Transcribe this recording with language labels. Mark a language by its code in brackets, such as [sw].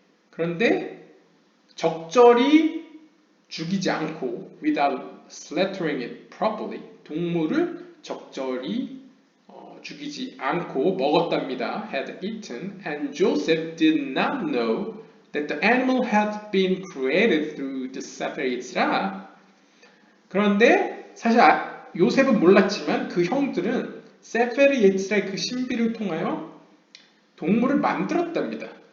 [ko] 그런데 적절히 죽이지 않고 [en] without slaughtering it properly, [ko] 동물을 적절히 죽이지 않고 먹었답니다. [en] had eaten, and Joseph did not know that the animal had been created through the 세페르 예치라. [ko] 그런데 사실 요셉은 몰랐지만 그 형들은 세페르 예치라의 그 신비를 통하여 동물을 만들었답니다.